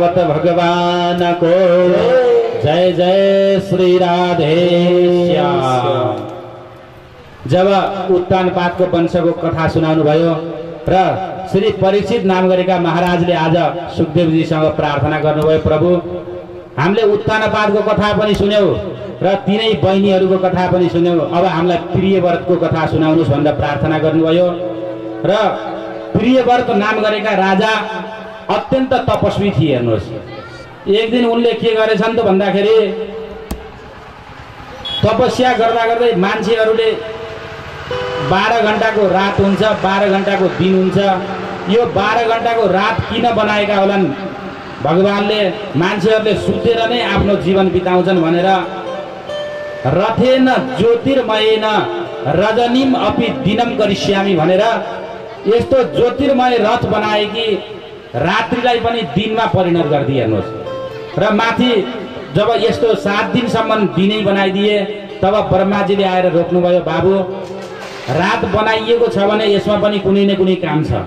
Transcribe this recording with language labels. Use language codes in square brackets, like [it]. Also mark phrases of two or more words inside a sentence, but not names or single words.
[ne] भगवानको जय जय श्री राधे श्याम। जब उत्तानपादको वंशको कथा सुनाउनु भयो र श्री परीक्षित नाम गरेका महाराजले आज सुखदेवजीसँग प्रार्थना गर्नुभयो, प्रभु हामीले उत्तानपादको कथा पनि सुन्यौ र तिनै बहिनीहरूको कथा पनि सुन्यौ, अब हामीलाई प्रियव्रतको कथा सुनाउनुहोस् भनेर प्रार्थना गर्नुभयो। र प्रियव्रत नाम गरेका राजा अत्यन्त तपस्वी थिए। हेर्नुहोस्, एक दिन उनले के गरेछन् त भन्दाखेरि तपस्या गर्दा गर्दै मान्छेहरूले 12 घण्टाको रात हुन्छ, 12 घण्टाको दिन हुन्छ। यो 12 घण्टाको रात किन बनाएका होलान्? भगवानले मान्छेहरूले सुतेर नै आफ्नो जीवन बिताउँछन् भनेर [sa] रथेन ज्योतिर्मयेन रजनीम अपि दिनम करिष्यामि [ne] भनेर यस्तो ज्योतिर्मय रथ बनाए कि रात्रिलाई पनि दिनमा परिणत गरिदिए। हेर्नुहोस्, र माथि जब यस्तो 7 दिनसम्म दिनै बनाइदिए तब ब्रह्माजीले आएर रोक्नुभयो, बाबु रात बनाइएको छ भने यसमा पनि कुनै न कुनै काम छ।